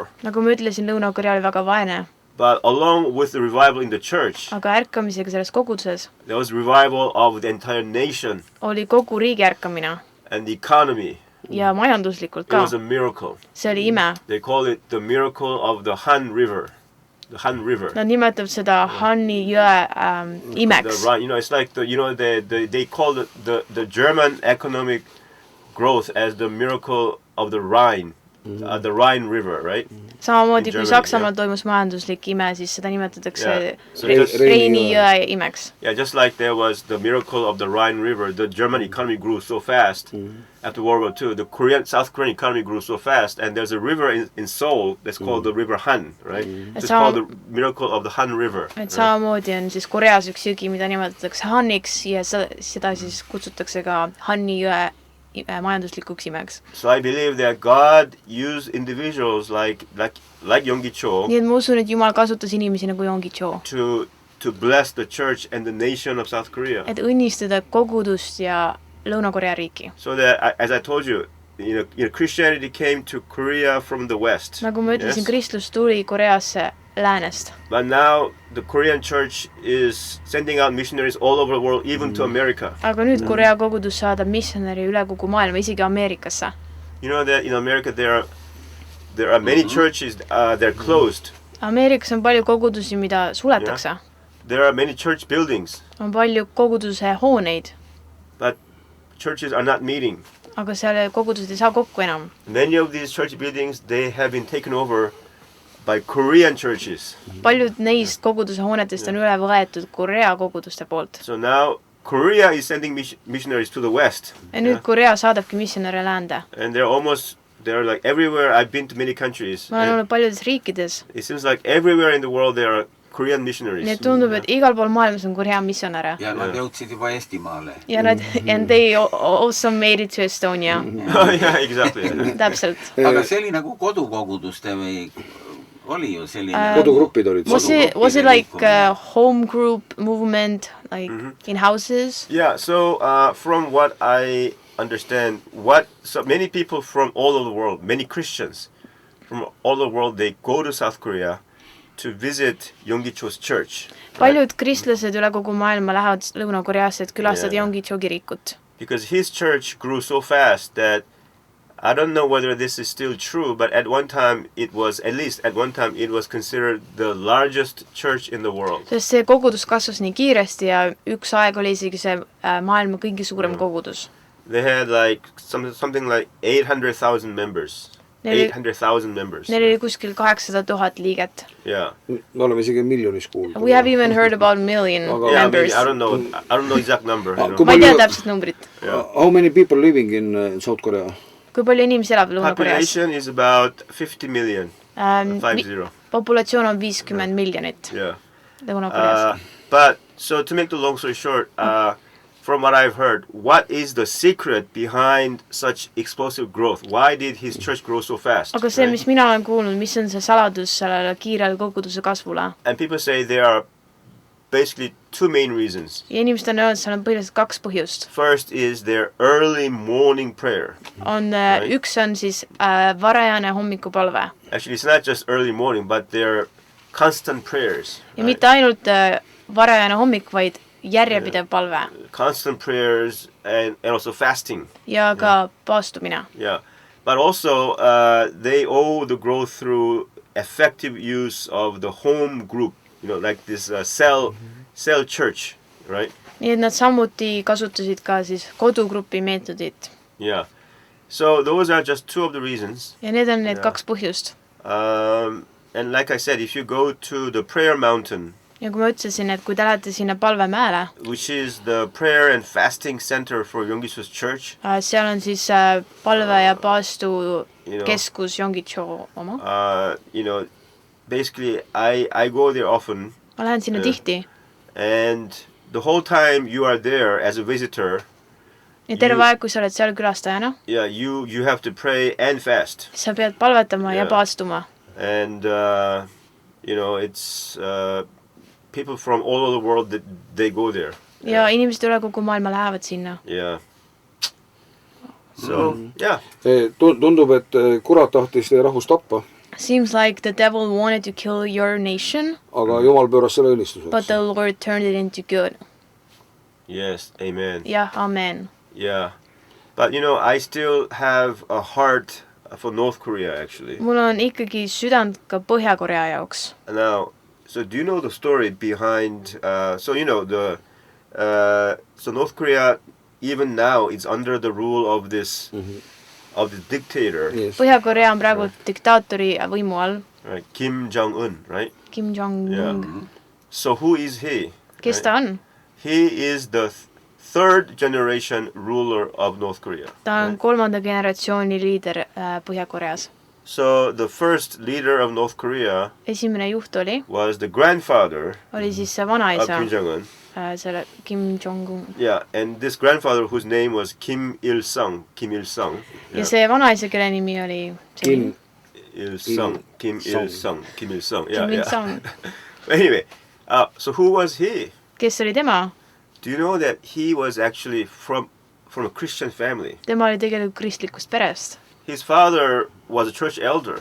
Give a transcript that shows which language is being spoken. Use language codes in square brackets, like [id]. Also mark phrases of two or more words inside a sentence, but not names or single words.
[et] Nagu ma ütlesin, Lõuna-Korea oli väga vaene. [en] But along with the revival in the church, [et] aga ärkamisega selles koguduses, [en] there was revival of the entire nation. [et] Oli kogu riigi ärkamine. [en] And the economy. [et] Ja majanduslikult ka. [en] It was a miracle. [et] See oli ime. [en] They call it the miracle of the Han River. The Han River. [et] Nad nimetavad seda Hanni jõe imeks. [en] It's like they call the German economic growth as the miracle of the Rhine. The Rhine River, right? [et] Samamoodi kui Saksamaal toimus majanduslik ime, siis seda nimetatakse Reini jõe imeks. [en] Yeah, just like there was the miracle of the Rhine River, the German economy grew so fast after World War II. The South Korean economy grew so fast, and there's a river in Seoul that's called the River Han, right? It's called the miracle of the Han River. [et] Et samamoodi on siis Koreas üks jõgi, mida nimetatakse Haniks, ja seda siis kutsutakse ka Hanni jõe majanduslikuks imeks. [en] So I believe that God used individuals like Yonggi-cho. [et] Nii et ma usun, et Jumal kasutas inimesi nagu Yonggi-cho. [en] To bless the church and the nation of South Korea. [et] Et õnnistada kogudust ja Lõuna-Korea riiki. [en] So that, as I told you, Christianity came to Korea from the west. [et] Nagu ma ütlesin, kristlus tuli Koreasse läänest. [en] But now the Korean church is sending out missionaries all over the world, even to America. [et] Aga nüüd Korea kogudus saadab missionäri üle kogu maailma, isegi Ameerikasse. [en] You know that in America there are many churches they're closed. [et] Ameerikas on palju kogudusi, mida suletakse. [en] There are many church buildings. [et] On palju koguduse hooneid. [en] But churches are not meeting. [et] Aga seal kogudused ei saa kokku enam. [en] Many of these church buildings they have been taken over by Korean churches. [et] Paljud neist koguduse hoonetest on üle võetud Korea koguduste poolt. [en] So now Korea is sending missionaries to the west. [et] Ja nüüd Korea saadabki missionäre läände. [en] And they're like everywhere. I've been to many countries. [et] Ma olen olnud paljudes riikides. It seems like everywhere in the world there are Korean missionaries. nii et tundub, et igal pool maailmas on Korea missionäre. ja nad jõudsid juba Eestimaale. Ja nad, [en] and they also made it to Estonia. Oh, yeah, exactly. [et] Täpselt. aga see oli nagu kodukoguduste või oli ju selline kodugrupid olid. [en] Was it like a home group movement, like in houses? Yeah, so from what I understand, so many people from all over the world, many Christians from all over the world, they go to South Korea to visit Yonggi-cho's church. [et] Paljud kristlased üle kogu maailma lähevad Lõuna-Koreasse, et külastada Yonggi-cho kirikut. [en] Because his church grew so fast that I don't know whether this is still true, but at one time it was considered the largest church in the world. [et] Sest see kogudus kasvas nii kiiresti ja üks aeg oli isegi see maailma kõige suurem kogudus. [en] They had like something like 800,000 members. 800,000 members. [et] Neil oli kuskil 800,000 liiget. [en] Yeah. [et] Me oleme isegi miljonis kuulda. [en] We have even heard about million members. I don't know exact number. [et] Ma ei tea täpselt numbrit. [en] How many people living in South Korea? [et] Kui palju inimesi elab Lõuna-Koreas? [en] Population is about 50 million. 50. [et] Populatsioon on 50 miljonit Lõuna-Koreas. [en] But so to make the long story short, from what I've heard, what is the secret behind such explosive growth? Why did his church grow so fast? [et] Aga see, mis mina olen kuulnud, mis on see saladus sellele kiirele koguduse kasvule? [en] And people say there are basically two main reasons. [et] Ja inimesed on öelnud, seal on põhiliselt kaks põhjust. [en] First is their early morning prayer. [et] Üks on siis varajane hommikupalve. [en] Actually, it's not just early morning, but their constant prayers. [et] Ja mitte ainult varajane hommik, vaid järjepidev palve. [en] Constant prayers and also fasting. [et] Ja ka paastumine. [en] Yeah. But also they owe the growth through effective use of the home group, you know, like this cell church, right? [et] Nii et nad samuti kasutasid ka siis kodugrupi meetodit. [en] Yeah. So those are just two of the reasons. [et] Ja need on need kaks põhjust. [en] And like I said, if you go to the prayer mountain, [et] ja kui ma ütlesin, et kui te lähete sinna palvemäele, [en] which is the prayer and fasting center for Yonggi-cho's church, [et] seal on siis palve ja paastu keskus Yonggi-cho oma. [en] You know, basically I go there often. [et] Ma lähen sinna tihti. [en] And the whole time you are there as a visitor. [et] Ja terve aeg, kui sa oled seal külastajana. [en] Yeah, you have to pray and fast. [et] Sa pead palvetama ja paastuma. [en] And you know, it's people from all over the world that they go there. [et] Ja inimesed üle kogu maailma lähevad sinna. [en] Yeah. So, yeah. [et] Tundub, et kurat tahtis teie rahvust tappa. [en] Seems like the devil wanted to kill your nation. [et] Aga Jumal pööras selle õnnistuseks. [en] But the Lord turned it into good. Yes, amen. Yeah, amen. Yeah. But you know, I still have a heart for North Korea actually. [et] Mul on ikkagi südant ka Põhja-Korea jaoks. [en] Now, so do you know the story behind so you know so North Korea even now is under the rule of this of the dictator. Yes. [et] Põhja-Korea on praegu diktaatori võimu all. [en] Right, Kim Jong-un, right? Kim Jong-un. Yeah. So who is he? [et] Kes ta on? [en] He is the third generation ruler of North Korea. [et] Ta on kolmanda generatsiooni liider Põhja-Koreas. [en] So the first leader of North Korea [et] Esimene juht [en] was the grandfather [et] oli siis see vanaisa [en] of Kim Jong-un. [et] Selle Kim Jong-un. [en] Yeah, and this grandfather whose name was Kim Il-sung. Kim Il-sung. [et] Ja see vanaisa, kelle nimi oli [en] Kim Il-sung. Kim Il-sung. Kim Il-sung. Yeah, Kim Il-sung. Anyway, so who was he? [et] Kes oli tema? [en] Do you know that he was actually from a Christian family? [et] Tema oli tegelikult kristlikust perest. [en] His father was a church elder.